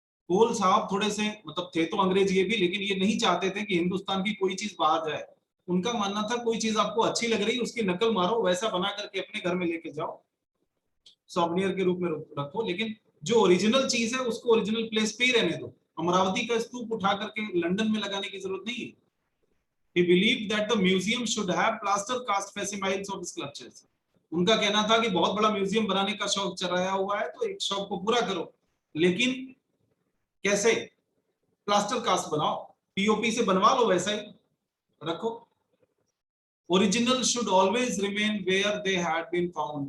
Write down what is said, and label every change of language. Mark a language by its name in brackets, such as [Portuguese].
[Hindi] कोल साहब थोड़े से मतलब थे तो अंग्रेज ये भी, लेकिन ये नहीं चाहते थे कि हिंदुस्तान की कोई चीज बाहर जाए। उनका मानना था कोई चीज आपको अच्छी लग रही, उसकी नकल मारो, वैसा बना करके अपने घर में लेके जाओ, सॉवनियर के रूप में रखो, लेकिन जो ओरिजिनल चीज है उसको ओरिजिनल प्लेस पे ही रहने दो। अमरावती का स्तूप उठा करके लंदन में लगाने की जरूरत नहीं है। [English] He believed that the museum should have plaster cast facsimiles of sculptures। [Hindi] उनका कहना था कि बहुत बड़ा म्यूजियम बनाने का शौक चलाया हुआ है तो एक शौक को पूरा करो, लेकिन कैसे? प्लास्टर कास्ट बनाओ, पीओपी से बनवा लो, वैसा ही रखो। [English] Original should always remain where they had been found.